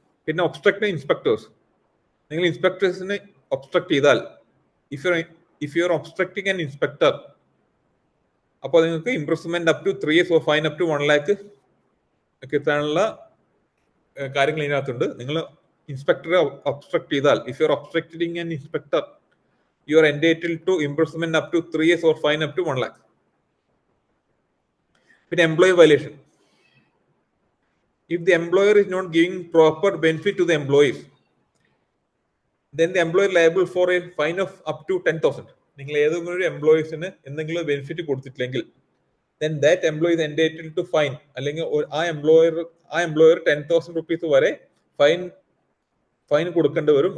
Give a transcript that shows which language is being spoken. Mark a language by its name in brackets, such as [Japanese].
[English] പിന്നെ obstructing inspectors, [Malayalam] നിങ്ങൾ ഇൻസ്പെക്ടേഴ്സിനെ obstruct ചെയ്താൽ [English] if you are obstructing an inspector, [Malayalam] അപ്പോൾ നിങ്ങൾക്ക് [English] imprisonment up to 3 years or fine up to 1 lakh [Malayalam] കിട്ടാനുള്ള കാര്യങ്ങൾ ഇതിനകത്തുണ്ട്. നിങ്ങൾ ഇൻസ്പെക്ടറെ ഒബ്സ്ട്രക്ട് ചെയ്താൽ, [English] If you are obstructing an inspector, you are entitled to imprisonment up to 3 years or fine up to 1 lakh. [Malayalam] പിന്നെ employee violation, [English] if the employer is not giving proper benefit to the employees, then the employer liable for a fine of up to 10,000. [Malayalam] നിങ്ങൾ ഏതെങ്കിലും ഒരു എംപ്ലോയീസിന് എന്തെങ്കിലും benefit കൊടുത്തിട്ടില്ലെങ്കിൽ [English] then that employee is entitled to fine, [Malayalam] അല്ലെങ്കിൽ ആ employer 10,000 rupees വരെ fine കൊടുക്കേണ്ടി വരും.